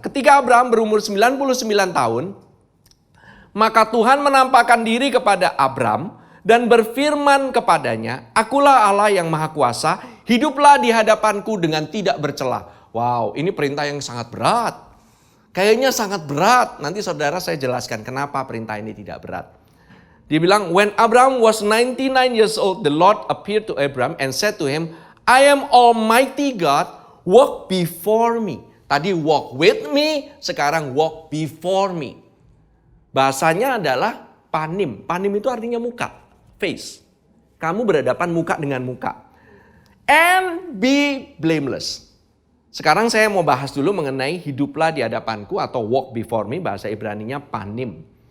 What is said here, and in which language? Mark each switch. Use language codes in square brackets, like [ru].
[id] Ketika Abraham berumur 99 tahun, maka Tuhan menampakkan diri kepada Abram dan berfirman kepadanya, "Akulah Allah yang Maha Kuasa, hiduplah di hadapanku dengan tidak bercela." Wow, ini perintah yang sangat berat. Kayaknya sangat berat. Nanti saudara saya jelaskan kenapa perintah ini tidak berat. Dia bilang, [en] "When Abraham was 99 years old, the Lord appeared to Abraham and said to him, I am Almighty God, walk before me." [id] Tadi [en] walk with me, [id] sekarang [en] walk before me. [id] Bahasanya adalah panim. Panim itu artinya muka, face. Kamu berhadapan muka dengan muka. [en] And be blameless. [id] Sekarang saya mau bahas dulu mengenai hiduplah di hadapanku atau [en] walk before me, [id] bahasa Ibraninya panim.